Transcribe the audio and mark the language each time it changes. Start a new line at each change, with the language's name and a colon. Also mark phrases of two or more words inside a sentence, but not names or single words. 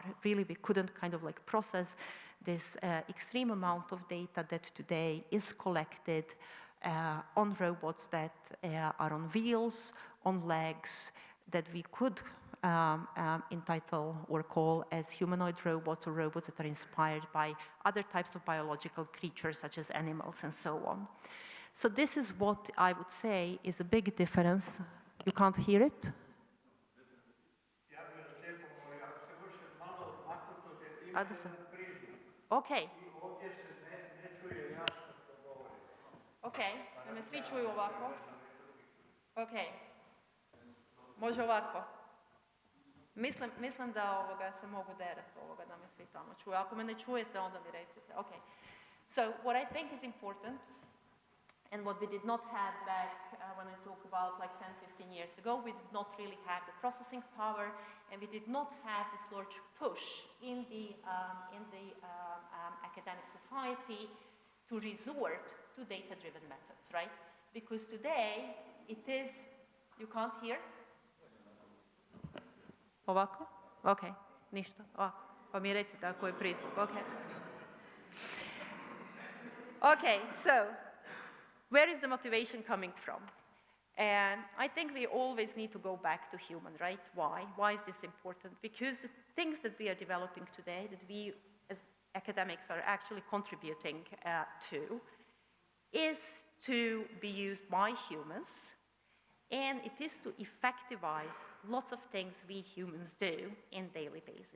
English: Really, we couldn't kind of like process this extreme amount of data that today is collected on robots that are on wheels, on legs, that we could entitle or call as humanoid robots or robots that are inspired by other types of biological creatures such as animals and so on. So this is what I would say is a big difference. You can't hear it? Okay.
Serbian: Okay, da me svi čuju ovako. Ok, može ovako. Mislim da se mogu derati da me svi tamo čuju. Ako me ne čujete, onda mi recite.
English: Ok, so what I think is important, and what we did not have back when I talk about like 10, 15 years ago, we did not really have the processing power, and we did not have this large push in the academic society to resort to data-driven methods, right? Because today it is, you can't hear?
Serbian: Ovako? Ok, ništa. Ovako. Pa mi recite ako je prizvuk. Ok.
English: Ok, so where is the motivation coming from? And I think we always need to go back to human, right? Why? Why is this important? Because the things that we are developing today, that we as academics are actually contributing to, is to be used by humans, and it is to effectivize lots of things we humans do in daily basis.